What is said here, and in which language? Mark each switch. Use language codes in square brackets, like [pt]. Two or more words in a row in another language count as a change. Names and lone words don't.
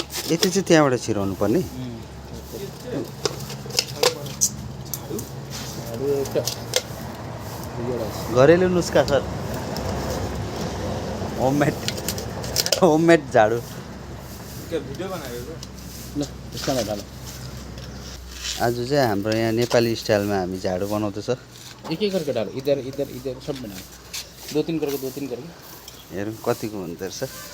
[ne] यति चाहिँ त्यहाँबाट छिराउनु पर्ने घरेलु नुस्खा सर होममेड झाडु आज चाहिँ हाम्रो यहाँ नेपाली स्टाइलमा हामी झाडु बनाउँदैछ [hi] एक एक करके डालो इधर इधर इधर सब बनाओ दो तीन करके [ne] हेरौँ कतिको हुँदो रहेछ